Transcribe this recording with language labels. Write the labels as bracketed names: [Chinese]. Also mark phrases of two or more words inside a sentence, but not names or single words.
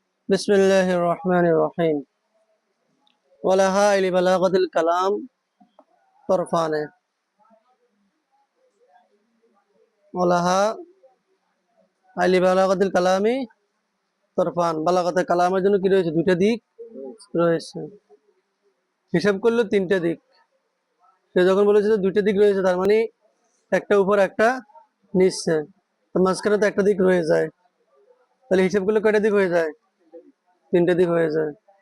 [Arabic] بسم الله الرحمن الرحيم ولها إلى بلاغة الكلام طرفان ولها إلى بلاغة الكلام طرفان বালাগাতে [Bangla] কালামের জন্য কি রয়েছে দুইটা দিক রয়েছে হিসাব করলে তিনটা দিক সে যখন বলেছে যে দুইটা দিক রয়েছে তার মানে একটা উপর একটা নিচে তো মাঝখানে তো একটা দিক রয়ে যায় তাহলে হিসাব করলে কয়টা দিক হয়ে যায় তিনটা দিক হয়ে যায়